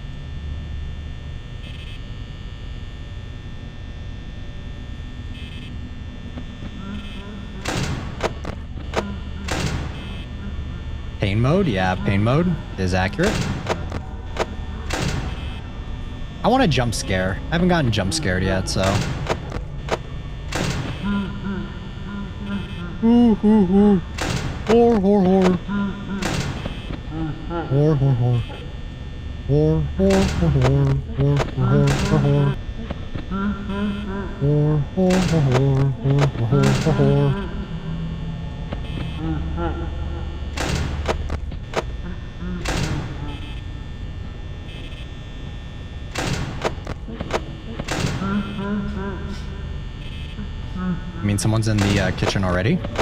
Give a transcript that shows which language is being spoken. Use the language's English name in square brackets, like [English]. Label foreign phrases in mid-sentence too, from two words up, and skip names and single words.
[English] Pain mode? Yeah, pain mode is accurate. I want a jump scare. I haven't gotten jump scared yet, so. Ooh, ooh, ooh. Hor, hor, hor. Hor, hor, hor. Hor, hor, hor, hor. Hor, hor, hor, hor. Hor, hor, hor, hor, hor, hor, hor. I mean, someone's in the kitchen already.